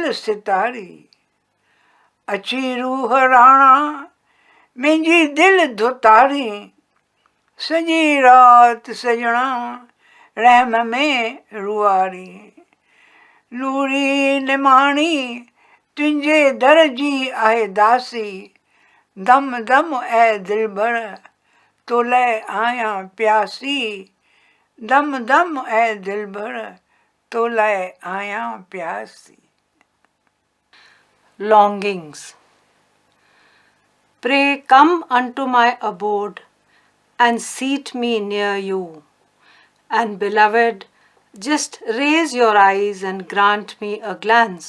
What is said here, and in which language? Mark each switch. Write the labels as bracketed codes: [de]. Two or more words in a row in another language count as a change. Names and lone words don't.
[sd] सितारी अची रूह राणा मुंहिंजी दिल धुतारी सॼी राति सजणा रहम में रुआरी नूरी निमाणी तुंहिंजे दर जी आहे दासी दम दम ऐं दिलबर तो लाइ आहियां प्यासी दम दम ऐं दिलबर तो लाइ आहियां प्यासी [en] Longings. Pray, come unto my abode and seat me near you. And beloved, just raise your eyes and grant me a glance.